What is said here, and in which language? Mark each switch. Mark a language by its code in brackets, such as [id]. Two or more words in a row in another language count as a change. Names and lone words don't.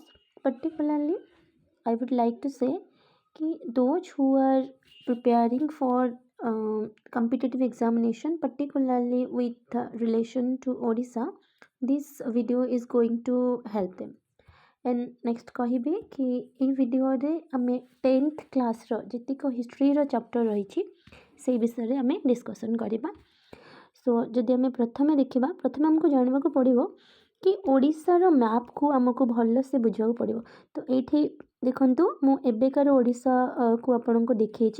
[en] Particularly, I would like to say कि those who are preparing for competitive examination, particularly with relation to Odisha, this video is going to help them. And next [or] କହିବି कि এই ଭିଡ଼ିଓରେ ଆମେ 10th କ୍ଲାସ୍ର ଯେତିକ [en] history's chapter [or] ରହିଛି ସେଇ ବିଷୟରେ ଆମେ ଡିସ୍କସନ୍ କରିବା। ସୋ ଯଦି ଆମେ ପ୍ରଥମେ ଦେଖିବା, ପ୍ରଥମେ ଆମକୁ ଜାଣିବାକୁ ପଡ଼ିବ कि ଓଡ଼ିଶାର ମ୍ୟାପ୍କୁ ଆମକୁ ଭଲସେ ବୁଝିବାକୁ ପଡ଼ିବ। ତ ଏଇଠି ଦେଖନ୍ତୁ, ମୁଁ ଏବେକାର ଓଡ଼ିଶାକୁ ଆପଣଙ୍କୁ ଦେଖେଇଛି।